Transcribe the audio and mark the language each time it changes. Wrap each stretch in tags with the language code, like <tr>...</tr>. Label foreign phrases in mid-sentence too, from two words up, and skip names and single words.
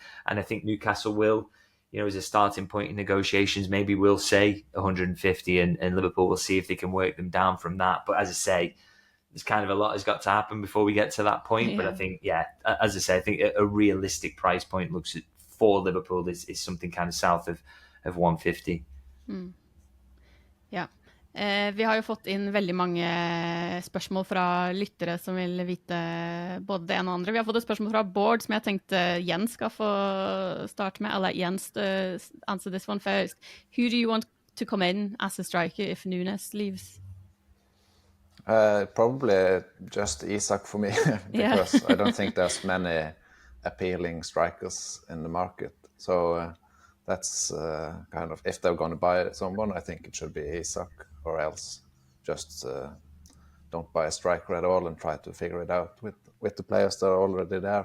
<en>And I think Newcastle will, as a starting point in negotiations, maybe we'll say 150, and Liverpool will see if they can work them down from that. But as I say, there's kind of a lot has got to happen before we get to that point. Yeah. But I think, as I say, I think a realistic price point looks at for Liverpool is something kind of south of 150.</en> <no>Ja. Vi har jo fått inn veldig mange spørsmål fra lyttere som vil vite både det ene og andre. Vi har fått et spørsmål fra Bård som jeg tenkte Jens skal få starte med. Eller Jens,</no> <en>answer this one first. Who do you want to come in as a striker if Nunez leaves? Probably just Isak for me, because I don't think there's many appealing strikers in the market. So that's kind of, if they're going to buy someone, I think it should be Isak, or else just don't buy a striker at all and try to figure it out with the players that are already there.</en>